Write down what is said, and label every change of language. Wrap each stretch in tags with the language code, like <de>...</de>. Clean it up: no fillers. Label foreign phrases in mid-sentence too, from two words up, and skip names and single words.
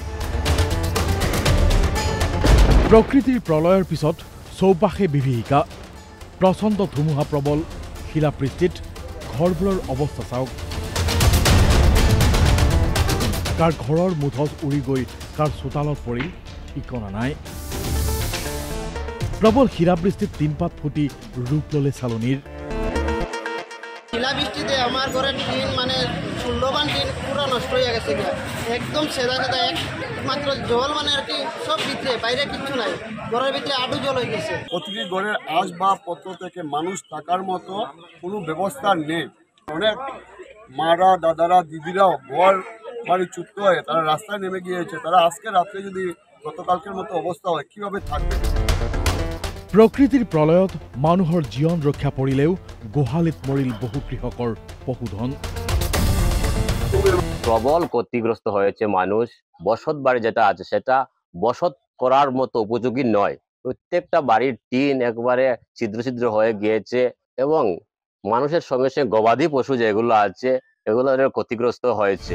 <as>প্ৰকৃতিৰ প্ৰলয়ৰ পিছত চৌপাশে বিভীষিকা। প্ৰচণ্ড ধুমুহা প্ৰবল শিলাবৃষ্টিত ঘৰবোৰৰ অৱস্থা চাওক। কাৰ ঘৰৰ মুধচ উৰি গৈ কাৰ চোতালত পৰিল ঠিকনা নাই। প্রবল শিলাবৃষ্টিত তিনপাত ফুটি রূপ ললে চালনির।</as> <bn>শিলাবৃষ্টিতে আমার ঘরের টিন মানে মূল্যবান টিন পুরো নষ্ট হয়ে গেছে, একদম সেদা সেদা, একমাত্র জল মানে আর কি সব ভিতরে, বাইরে কিচ্ছু নাই, ঘরের ভিতরে আটু জল হয়ে গেছে। প্রতিটি ঘরের আসবাবপত্র থেকে মানুষ থাকার মতো কোনো ব্যবস্থা নেই। অনেক মারা দাদারা দিদিরাও ঘর বাড়ি চুক্ত হয়ে তারা রাস্তায় নেমে গিয়েছে। তারা আজকে রাত্রে যদি গতকালকের মতো অবস্থা হয় কিভাবে থাকবে?</bn> <as>প্রকৃতির প্রলয়ত মানুহৰ জীবন রক্ষা পৰিলেও গোহালিত মরিল বহু কৃষকৰ পশুধন।</as> <bn>প্রবল ক্ষতিগ্রস্ত হয়েছে মানুষ। বসত বাড়ি যেটা আছে সেটা বসত করার মতো উপযোগী নয়। প্রত্যেকটা বাড়ির টিন একবারে ছিদ্র ছিদ্র হয়ে গিয়েছে এবং মানুষের সঙ্গে সঙ্গে গবাদি পশু যেগুলো আছে এগুলো ক্ষতিগ্রস্ত হয়েছে।</bn>